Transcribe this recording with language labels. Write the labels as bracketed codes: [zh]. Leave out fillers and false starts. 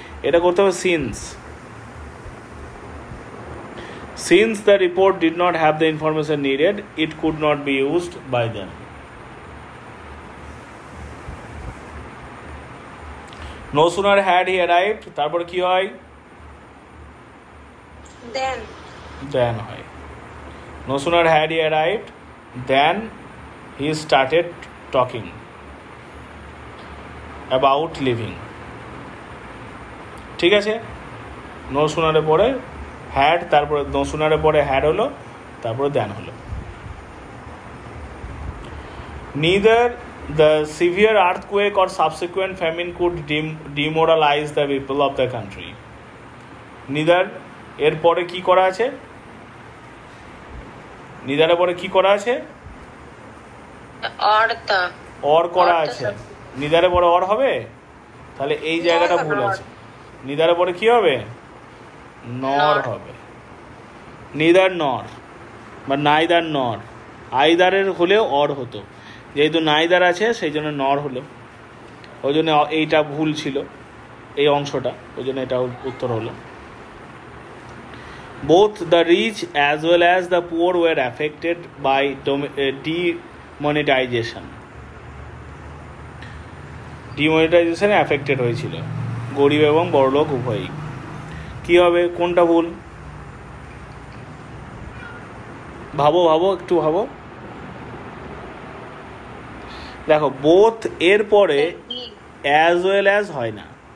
[bn] এটা করতে হবে [en] Since the report did not have the information needed, it could not be used by them. No sooner had he arrived, [bn] তারপর কি হয়? [en] then than [bn] হয়। [en] No sooner had he arrived than he started talking about leaving। [bn] ঠিক আছে, no sooner এর পরে had, তারপরে no sooner এর পরে had হলো, তারপরে than হলো। [en] Neither the severe earthquake or subsequent famine could demoralize the people of the country। [bn] Neither এর পরে কি করা আছে? neither এর পরে কি করা আছে? [en] or the or [bn] করা [en] or the [bn] আছে। neither এর পরে or হবে? তাহলে এই জায়গাটা ভুল [en] nor। [bn] আছে। neither এর পরে কি হবে? [en] nor Nor। [bn] হবে। neither nor বা neither nor, either এর হলেও or হতো, যেহেতু neither আছে সেই জন্য nor হলো, ওই জন্য এইটা ভুল ছিল এই অংশটা, ওই জন্য এটা উত্তর হলো। [en] Both the rich as well as the poor were affected by demonetization। [bn] ডিমনিটাইজেশনে affected হয়েছিল গরিব এবং বড়লোক উভয়ই। কী হবে, কোনটা ভুল? ভাবো একটু ভাবো। দেখো, বোথ এর পরে [en] as well as [bn] হয় না।